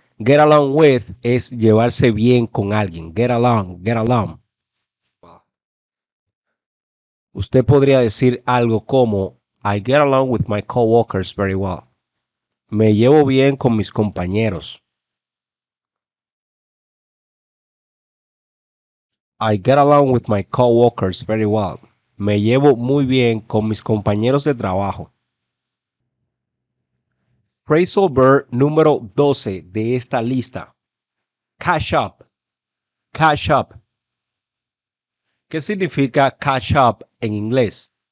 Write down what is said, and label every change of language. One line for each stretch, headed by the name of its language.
Spanish: Get along with es llevarse bien con alguien. Get along, get along. Usted podría decir algo como
English: I get along with my coworkers very well.
Spanish: Me llevo bien con mis compañeros.
English: I get along with my coworkers very well.
Spanish: Me llevo muy bien con mis compañeros de trabajo. Phrasal verb número 12 de esta lista. Catch up. Catch up. ¿Qué significa catch up en inglés?